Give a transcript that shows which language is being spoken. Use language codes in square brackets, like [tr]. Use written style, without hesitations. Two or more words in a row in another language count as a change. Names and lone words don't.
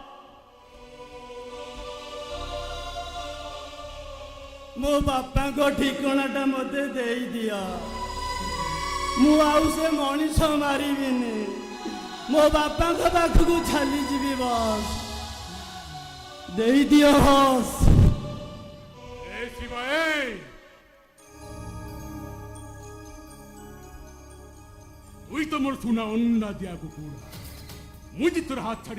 [or] ମୋ ବାପାଙ୍କ ଠିକଣାଟା ମତେ ଦେଇଦିଅ ମୁଁ ଆଉ ସେ ମଣିଷ ମାରିବିନି ମୋ ବାପାଙ୍କ ପାଖକୁ ଚାଲିଯିବି ବସ୍ ଦେଇଦିଅ ବସ୍ ଏ ଶିବା ଏଇ ତୁଇ ତ ମୋର ସୁନା ଅନ୍ନା ଦିଆ କୁକୁର ମୁଇଁ ଯେ ତୋର ହାତ ଛାଡ଼ି